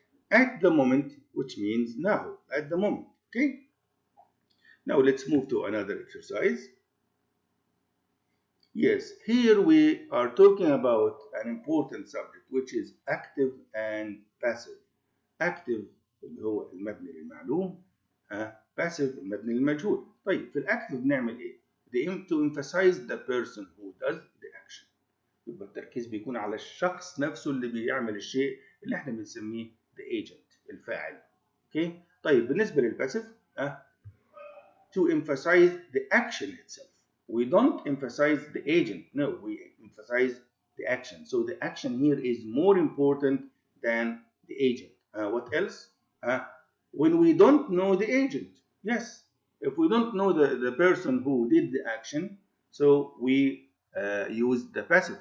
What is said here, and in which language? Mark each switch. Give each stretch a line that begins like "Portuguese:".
English: At the moment, which means now, at the moment. Okay? Now let's move to another exercise. Yes, here we are talking about an important subject, which is active and passive.
Arabic: Active اللي هو المبني للمعلوم. Passive المبني للمجهول. طيب في الأكتف بنعمل إيه؟
English: To emphasize the person who does the action.
Arabic: يبقى التركيز بيكون على الشخص نفسه اللي بيعمل الشيء اللي احنا بنسميه
English: the agent,
Arabic: الفاعل.
English: Okay?
Arabic: طيب بالنسبة للباسيف
English: to emphasize the action itself. We don't emphasize the agent. No, we emphasize the action. So the action here is more important than the agent. What else? When we don't know the agent. Yes. If we don't know the person who did the action, so we use the passive.